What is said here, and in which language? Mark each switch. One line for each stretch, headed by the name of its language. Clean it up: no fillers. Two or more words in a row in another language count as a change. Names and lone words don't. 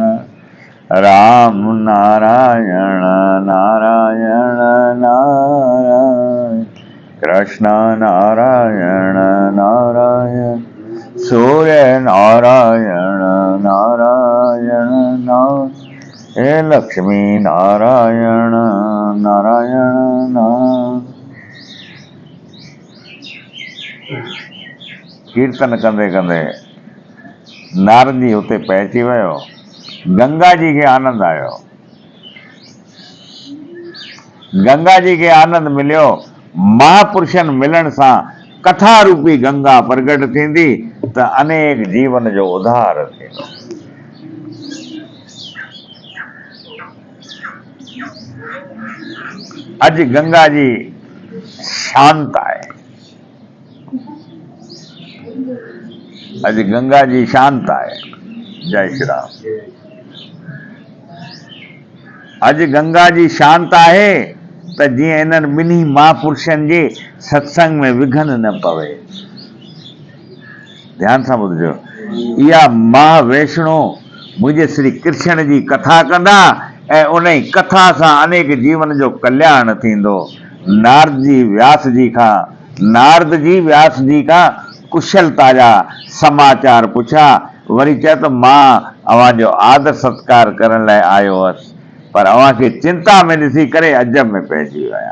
Sindhi: राम नारायण नारायण नारायण। कृष्ण नारायण नारायण। सूर्य नारायण नारायण नारायण। हे लक्ष्मी नारायण नारायण नारायण। कीर्तन कंदे कंदे नारद जी हुते पहुची वियो। गंगा जी खे आनंद आयो। गंगा जी खे आनंद मिलियो। महापुरुषनि मिलण सां कथा रूपी गंगा प्रगट थींदी त अनेक जीवन जो उधार थींदो। अॼु गंगा जी शांत आहे, अॼु गंगा जी शांत आहे। जय श्री राम। अॼु गंगा जी शांत आहे त जीअं इन्हनि ॿिन्ही महापुरुषनि जे सत्संग में विघन न पवे। ध्यान सां ॿुधिजो, इहा महावैष्णो मुंहिंजे श्री कृष्ण जी कथा कंदा ऐं उन ई कथा सां अनेक जीवन जो कल्याण थींदो। नारद जी व्यास जी खां कुशलता जा समाचार पुछा, वरी चए त मां अव्हां जो आदर सत्कार करण लाइ आयो हुअसि, पर अव्हां खे चिंता में ॾिसी करे अजब में पइजी विया।